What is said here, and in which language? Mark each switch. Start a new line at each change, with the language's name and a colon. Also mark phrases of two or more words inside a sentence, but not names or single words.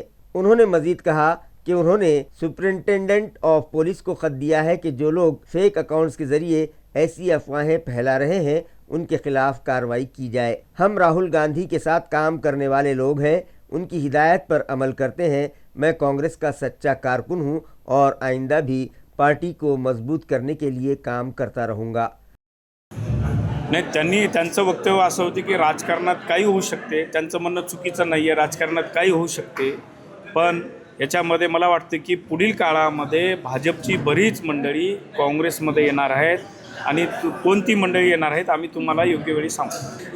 Urdu: انہوں نے مزید کہا کہ انہوں نے
English: superintendent of police
Urdu: کو خط دیا ہے کہ جو لوگ
English: fake accounts
Urdu: کے ذریعے ایسی افواہیں پھیلا رہے ہیں ان کے خلاف کارروائی کی جائے۔ ہم راہل گاندھی کے ساتھ کام کرنے والے لوگ ہیں، ان کی ہدایت پر عمل کرتے ہیں۔ میں کانگریس کا سچا کارکن ہوں اور آئندہ بھی پارٹی کو مضبوط کرنے کے لیے کام کرتا رہوں گا۔
Marathi: नाही, त्यांचं वक्तव्य असं होते की राजकारणात काही होऊ शकते, त्यांचं म्हणणं चुकीचं नाही आहे, राजकारणात काही होऊ शकते, पण याच्यामध्ये मला वाटतं की पुढील काळामध्ये भाजपची बरीच मंडळी काँग्रेसमध्ये येणार आहेत आणि कोणती मंडळी येणार आहेत आम्ही तुम्हाला योग्य वेळी सांगू।